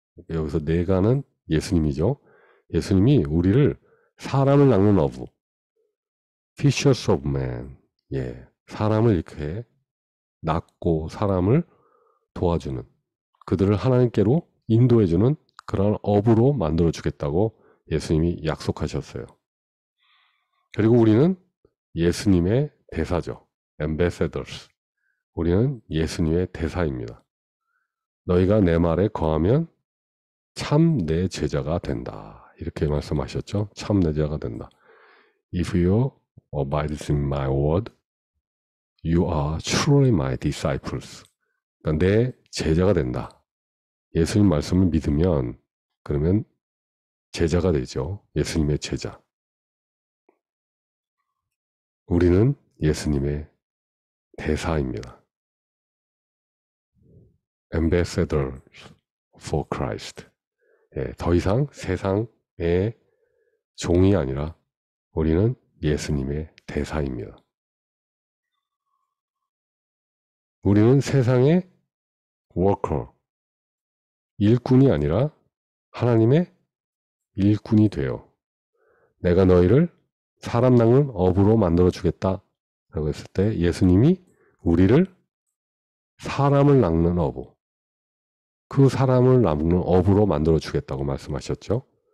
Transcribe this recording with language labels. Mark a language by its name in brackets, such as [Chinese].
[Korean] 여기서 내가는 예수님이죠. 예수님이 우리를 사람을 낚는 어부, [English] fishers of men, [Korean] 사람을 이렇게 낚고 사람을 도와주는, 그들을 하나님께로 인도해주는 그런 어부로 만들어주겠다고 예수님이 약속하셨어요. 그리고 우리는 예수님의 대사죠. [English] ambassadors. [Korean] 우리는 예수님의 대사입니다. 너희가 내 말에 거하면 참 내 제자가 된다. 이렇게 말씀하셨죠. 참 내 제자가 된다. [English] If you abide in my word, you are truly my disciples. [Korean] 그러니까 내 제자가 된다. 예수님 말씀을 믿으면 그러면 제자가 되죠. 예수님의 제자. 우리는 예수님의 대사입니다. [English] Ambassadors for Christ. [Korean] 예, 더 이상 세상의 종이 아니라 우리는 예수님의 대사입니다. 우리는 세상의 워커, 일꾼이 아니라 하나님의 일꾼이 되어 내가 너희를 사람 낚는 어부로 만들어 주겠다 라고 했을 때 예수님이 우리를 사람을 낚는 어부, 그 사람을 낚는 어부로 만들어 주겠다고 말씀하셨죠.